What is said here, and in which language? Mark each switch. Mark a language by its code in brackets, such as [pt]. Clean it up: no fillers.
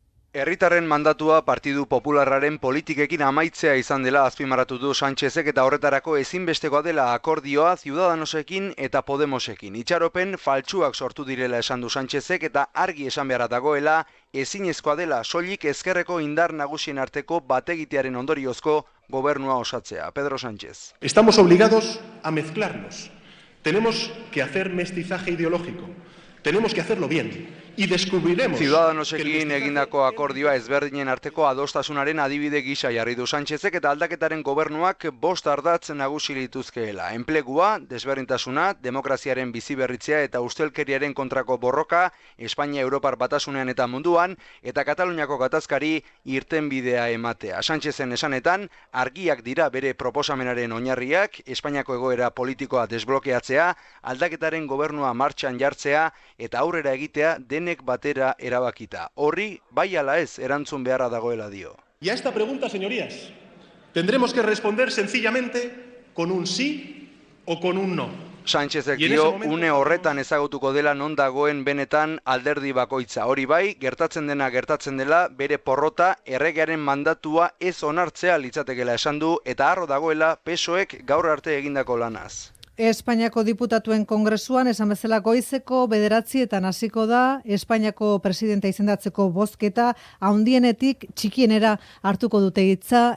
[eu] Herritarren mandatua Partidu Popularraren politikekin amaitzea izan dela azpimarratu du Sánchezek eta horretarako ezinbestekoa dela akordioa Ciudadanosekin eta Podemosekin. Itxaropen faltsuak sortu direla esan du Sánchezek eta argi esan beharra dagoela ezinezkoa dela soilik ezkerreko indar nagusien arteko bategitearen ondoriozko gobernua osatzea. Pedro Sánchez. [es] Estamos obligados a mezclarnos. Tenemos que hacer mestizaje ideológico. Tenemos que hacerlo bien. Y descubriremos... [eu] Ciudadanosekin egindako akordioa ezberdinen arteko adostasunaren adibide gisa jarri du Sánchezek eta aldaketaren gobernuak 5 ardatz nagusi lituzkeela. Enplegua, desberdintasuna, demokraziaren biziberritzea eta ustelkeriaren kontrako borroka, Espainia Europar batasunean eta munduan, eta Kataluniako gatazkari irtenbidea ematea. Sánchezen esanetan, argiak dira bere proposamenaren oinarriak, Espainiako egoera politikoa desblokeatzea, aldaketaren gobernua martxan jartzea eta aurrera egitea denek batera erabakita. Horri, bai ala ez, erantzun beharra dagoela dio. [es] Y a esta pregunta, señorías, tendremos que responder sencillamente con un sí o con un no. [eu] Sánchezek dio, une horretan ezagutuko dela non dagoen benetan alderdi bakoitza. Hori bai, gertatzen dela, bere porrota erregearen mandatua ez onartzea litzatekela esan du eta harro dagoela PSOEk gaur arte egindako lanaz. Espainiako diputatuen kongresuan esan bezala goizeko 9:00 hasiko da Espainiako presidenta izendatzeko bozketa handienetik txikienera hartuko dute hitza.